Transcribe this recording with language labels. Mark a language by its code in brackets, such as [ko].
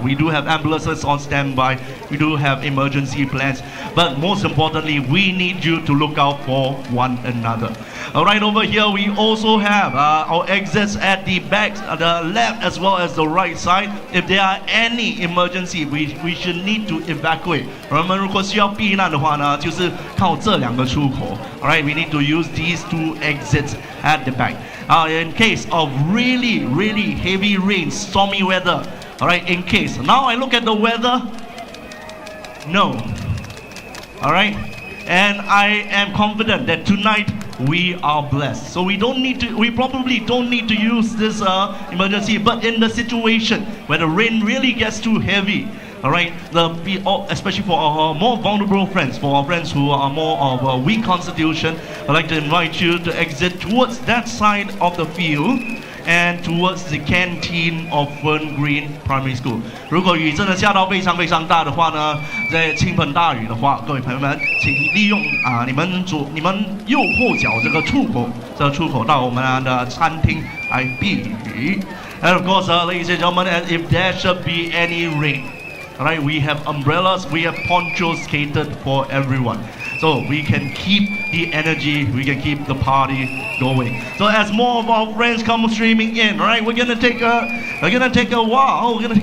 [en] We do have ambulances on standby. We do have emergency plans. But most importantly, we need you to look out for one another. All right, over here we also have our exits at the back, the left as well as the right side. If there are any emergency, we should need to evacuate. [zh] 我们如果需要避难的话呢，就是靠这两个出口。 [en] All right, we need to use these two exits at the back. In case of really, really heavy rain, stormy weather. All right, in case. Now I look at the weather. No. All right, and I am confident that tonight we are blessed. So we probably don't need to use this emergency. But in the situation where the rain really gets too heavy, all right, especially for our more vulnerable friends, for our friends who are more of a weak constitution, I'd like to invite you to exit towards that side of the field and towards the canteen of Fern Green Primary School. [zh] 如果雨真的下到非常非常大的话呢，在倾盆大雨的话，各位朋友们，请利用你们右后脚这个出口到我们的餐厅来避雨。 [en] And of course, ladies and gentlemen, and if there should be any rain, all right, we have umbrellas, we have ponchos catered for everyone. So we can keep the energy, we can keep the party going. So as more of our friends come streaming in, all right, we're gonna take a while.